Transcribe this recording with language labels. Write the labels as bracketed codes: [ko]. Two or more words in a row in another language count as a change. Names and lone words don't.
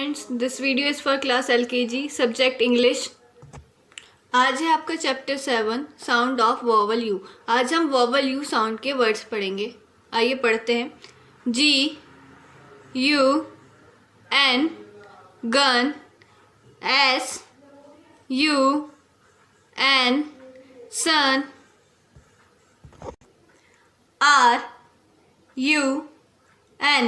[en] students, this video is for class L.K.G subject English। [hi] आज है आपका [en] chapter 7 sound of vowel u. [hi] आज हम [en] vowel u sound [hi] के वर्ड्स पढ़ेंगे। आइए पढ़ते हैं। [en] G U N गन, S U N sun, R U N